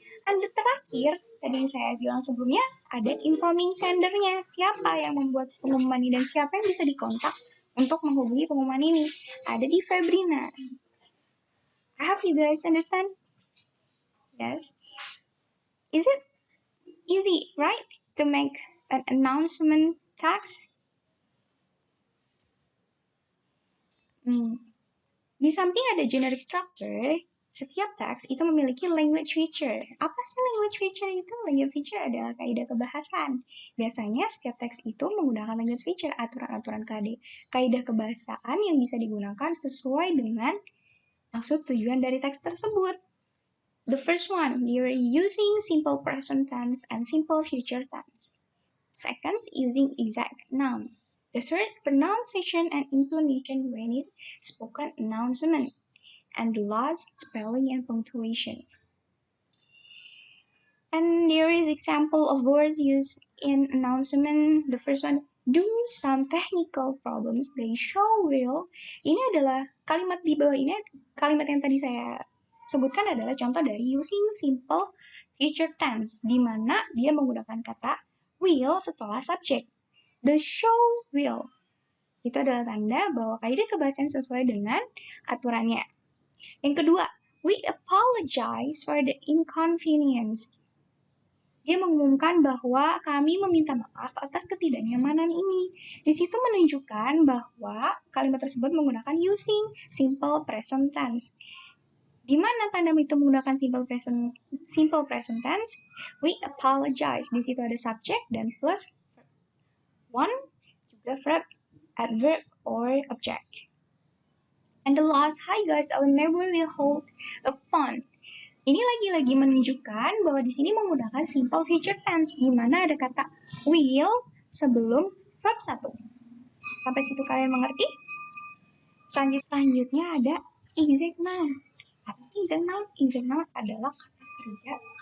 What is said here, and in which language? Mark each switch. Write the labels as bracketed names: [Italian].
[English] And the [Indonesian] terakhir, tadi yang saya bilang sebelumnya, ada informing sender-nya. Siapa yang membuat pengumuman ini dan siapa yang bisa dikontak untuk menghubungi pengumuman ini. Ada di Febrina. [English] I hope you guys understand. Yes. Is it easy, right, to make an announcement text? [Indonesian] Di samping ada generic structure, setiap teks itu memiliki language feature. Apa sih language feature itu? Language feature adalah kaidah kebahasan. Biasanya setiap teks itu menggunakan language feature, aturan-aturan kaidah kebahasaan yang bisa digunakan sesuai dengan maksud tujuan dari teks tersebut. [English] The first one, you're using simple present tense and simple future tense. Second, using exact noun. The third, pronunciation and intonation when it spoken announcement. And the last, spelling and punctuation. And there is example of words used in announcement. The first one, do some technical problems they show will. [Indonesian] Ini adalah kalimat di bawah ini, kalimat yang tadi saya sebutkan adalah contoh dari using simple future tense, di mana dia menggunakan kata will setelah subject. [English] The show will. [Indonesian] Itu adalah tanda bahwa kaidah kebahasaan sesuai dengan aturannya. Yang kedua, [English] we apologize for the inconvenience. [Indonesian] Dia mengumumkan bahwa kami meminta maaf atas ketidaknyamanan ini. Di situ menunjukkan bahwa kalimat tersebut menggunakan using simple present tense. Di mana tanda itu menggunakan simple present tense? [English] We apologize. [Indonesian] Di situ ada subject dan plus one juga [English] verb, adverb or object. And the last, hi guys, our neighbor will hold a fun. [Indonesian] Ini lagi-lagi menunjukkan bahwa di sini menggunakan simple future tense, di mana ada kata will sebelum verb 1. Sampai situ kalian mengerti? Selanjutnya ada exact noun. Apa sih exact noun? Exact noun adalah kata kerja